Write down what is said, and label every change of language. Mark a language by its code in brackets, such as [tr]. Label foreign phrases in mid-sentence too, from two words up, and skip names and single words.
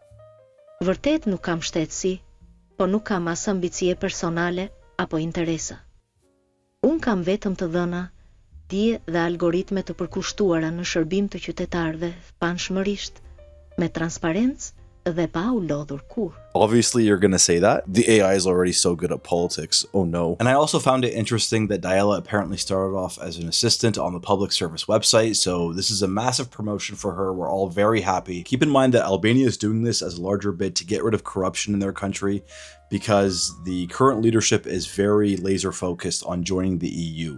[sq] Vërtet nuk kam shtetësi, po nuk kam as ambicie personale apo interesa. Unë kam vetëm të dhëna, dije dhe algoritme të përkushtuara në shërbim të qytetarëve panshmërisht, me transparencë dhe pa u lodhur kur. [en] Obviously, you're going to say that. The AI is already so good at politics. Oh no. And I also found it interesting that Diella apparently started off as an assistant on the public service website. So this is a massive promotion for her. We're all very happy. Keep in mind that Albania is doing this as a larger bid to get rid of corruption in their country because the current leadership is very laser focused on joining the EU.